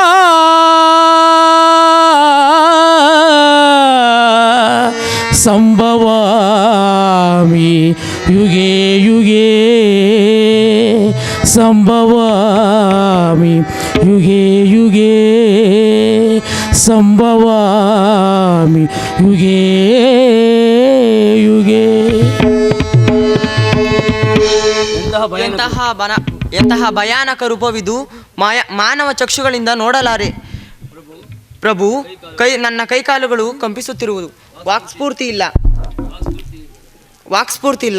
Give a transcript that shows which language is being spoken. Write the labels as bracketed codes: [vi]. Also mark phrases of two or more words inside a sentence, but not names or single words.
[sa] ಸಂಭವಾಮಿ ಯುಗೇ ಯುಗೇ ಸಂಭವಾಮಿ ಯುಗೇ ಯುಗೇ ಸಂಭವಾಮಿ ಯುಗೇ ಯುಗೇ. [kn] ಎಂತಹ ಭಯಾನಕ ರೂಪವಿದು ಮಾನವ ಚಕ್ಷುಗಳಿಂದ ನೋಡಲಾರೆ. ಪ್ರಭು, ನನ್ನ ಕೈಕಾಲುಗಳು ಕಂಪಿಸುತ್ತಿರುವುದು. ವಾಕ್ಸ್ಫೂರ್ತಿ ಇಲ್ಲ.